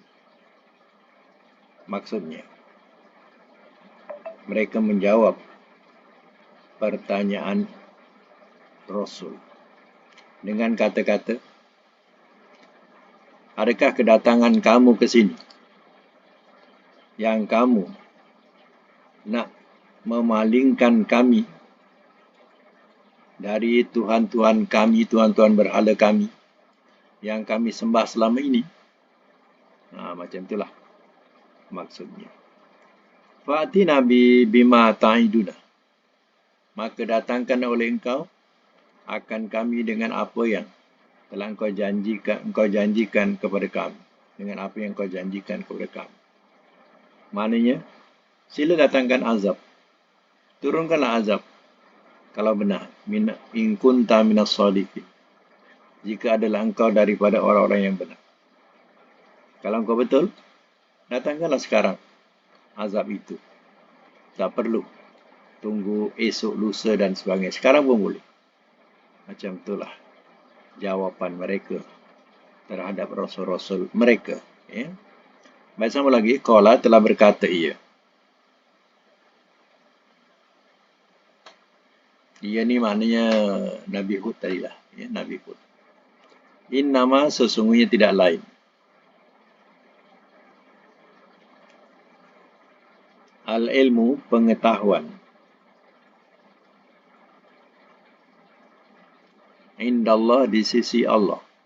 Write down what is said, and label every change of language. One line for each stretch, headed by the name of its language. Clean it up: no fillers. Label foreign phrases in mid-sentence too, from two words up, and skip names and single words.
Malay: Maksudnya, mereka menjawab pertanyaan Rasul dengan kata-kata, adakah kedatangan kamu ke sini yang kamu nak memalingkan kami dari Tuhan-Tuhan kami, Tuhan-Tuhan berhala kami yang kami sembah selama ini? Macam itulah maksudnya.
Arabic: فأتنا بما تعدنا,
Malay: maka datangkan oleh engkau akan kami dengan apa yang telah engkau janjikan kepada kami. Dengan apa yang engkau janjikan kepada kami. Maknanya, sila datangkan azab. Turunkanlah azab. Kalau benar,
Arabic: إن كنت من الصادقين,
Malay: jika adalah engkau daripada orang-orang yang benar. Kalau engkau betul, datangkanlah sekarang azab itu. Tak perlu tunggu esok, lusa dan sebagainya. Sekarang pun boleh. Macam itulah jawapan mereka terhadap rasul-rasul mereka. Baik, sama lagi. Qala, telah berkata ia. Ia ni maknanya Nabi Hud tadilah. Nabi Hud. Innama, sesungguhnya tidak lain. Al-ilmu, pengetahuan. Indallah, di sisi Allah.